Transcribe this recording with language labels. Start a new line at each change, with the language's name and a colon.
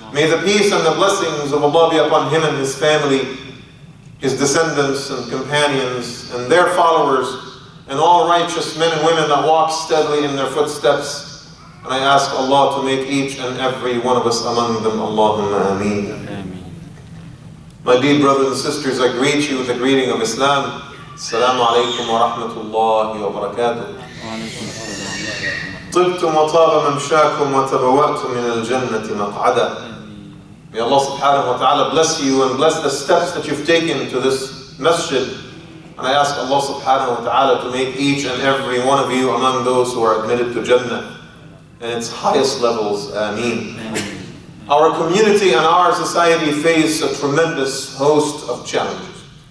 English: May the peace and the blessings of Allah be upon him and his family, his descendants and companions and their followers, and all righteous men and women that walk steadily in their footsteps. And I ask Allah to make each and every one of us among them. Allahumma ameen. My dear brothers and sisters, I greet you with the greeting of Islam. Assalamu alaikum wa rahmatullahi wa barakatuh.
Arabic: طبتم وطاب ممشاكم وتبوأتم من الجنة مقعدا.
English: May Allah subhanahu wa ta'ala bless you and bless the steps that you've taken to this masjid. And I ask Allah subhanahu wa ta'ala to make each and every one of you among those who are admitted to Jannah in its highest levels. Ameen. Our community and our society face a tremendous host of challenges.